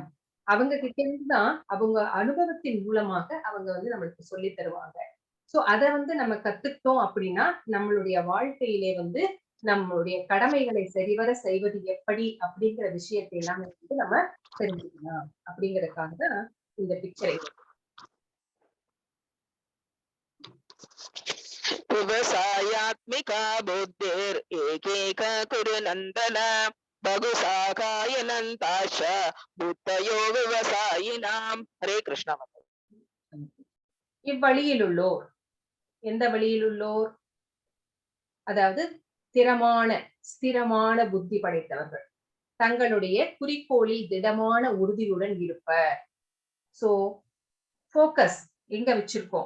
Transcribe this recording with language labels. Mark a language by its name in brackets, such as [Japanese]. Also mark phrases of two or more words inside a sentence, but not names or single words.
[Tamil] அவங்க கிட்ட இருந்து தான் அவங்க அனுபவத்தின் மூலமாக அவங்க வந்து நம்மளுக்கு சொல்லி தருவாங்க. சோ அத வந்து நம்ம கத்துக்கிட்டோம் அப்படின்னா, நம்மளுடைய வாழ்க்கையிலே வந்து நம்மளுடைய கடமைகளை சரிவர செய்வது எப்படி அப்படிங்கிற விஷயத்தை எல்லாமே வந்து நம்ம தெரிஞ்சுக்கலாம். அப்படிங்கிறதுக்காக தான் இந்த பிக்சரை [Sanskrit] व्यवसायात्मिका बुद्धिर् कुरु नन्दन बहुशाखायनन्ताश्च बुद्धयो व्यवसायिनाम् हरे कृष्ण माता। [Tamil] இவ்வழியில் உள்ளோர், எந்த வழியில் உள்ளோர்? அதாவது ஸ்திரமான புத்தி படைத்தவர்கள். தங்களுடைய குறிக்கோளில் திடமான உறுதியுடன் இருப்பர். சோ ஃபோக்கஸ் எங்க வச்சிருக்கோம்?